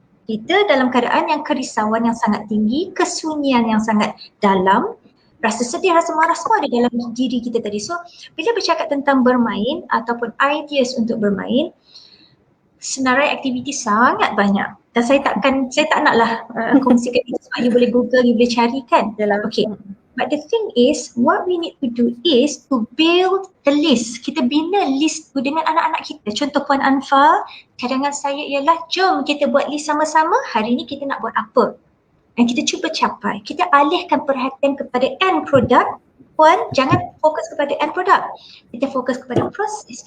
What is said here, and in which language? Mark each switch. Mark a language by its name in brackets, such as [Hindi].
[Malay] Kita dalam keadaan yang kerisauan yang sangat tinggi, kesunyian yang sangat dalam, rasa sedih, rasa marah semua ada dalam diri kita tadi. So, bila bercakap tentang bermain ataupun ideas untuk bermain, senarai aktiviti sangat banyak. Dan saya tak naklah kongsikan itu sebab you boleh Google, you boleh carikan. Okay. [English] But the thing is, what we need to do is to build the list. [Malay] Kita bina list tu dengan anak-anak kita. Contoh Puan Anfal, cadangan saya ialah jom kita buat list sama-sama, hari ni kita nak buat apa. Dan kita cuba capai. Kita alihkan perhatian kepada end product. Puan, jangan fokus kepada end product. Kita fokus kepada proses.